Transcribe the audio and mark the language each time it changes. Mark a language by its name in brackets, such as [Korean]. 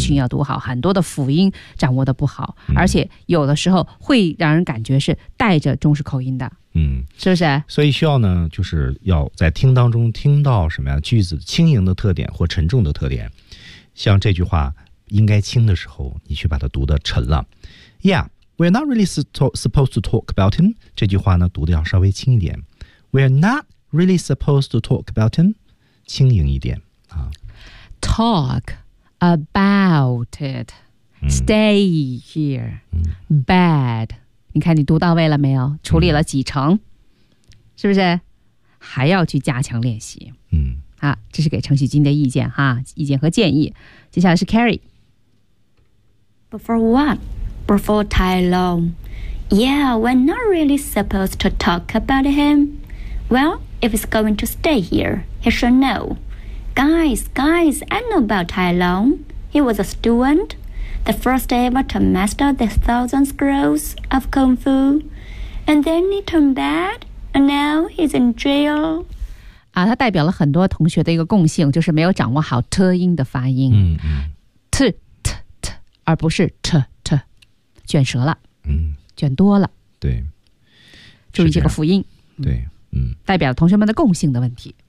[Chinese] TH 音要读好，很多的辅音掌握的不好，而且有的时候会让人感觉是带着中式口音的，嗯，是不是？所以需要呢，就是要在听当中听到什么呀？句子轻盈的特点或沉重的特点，像这句话应该轻的时候，你去把它读得沉了。 [English] Yeah, we're not really supposed to talk about him. [Chinese] 这句话呢，读得要稍微轻一点。 [English] We're not really supposed to talk about him. [Chinese] 轻盈一点啊。 [English] Talk about it. Stay here.、嗯、 Bad. [Chinese] 你看你读到位了没有，处理了几成、嗯、是不是还要去加强练习，嗯，啊，这是给程序君的意见哈，意见和建议。接下来是 Carrie。 [English] Before what? Before Tai Long. Yeah, we're not really supposed to talk about him. Well, if he's going to stay here, he should know. Guys, I know about Tai Long. He was a studentThe first ever to master the thousand scrolls of Kung Fu. And then he turned bad, and now he's in jail. [Chinese] 啊，它代表了很多同学的一个共性，就是没有掌握好 t 音的发音。嗯嗯。 t t t， 而不是 t t， 卷舌了。嗯。卷多了。对。注意这个辅音。对。嗯。代表了同学们的共性的问题。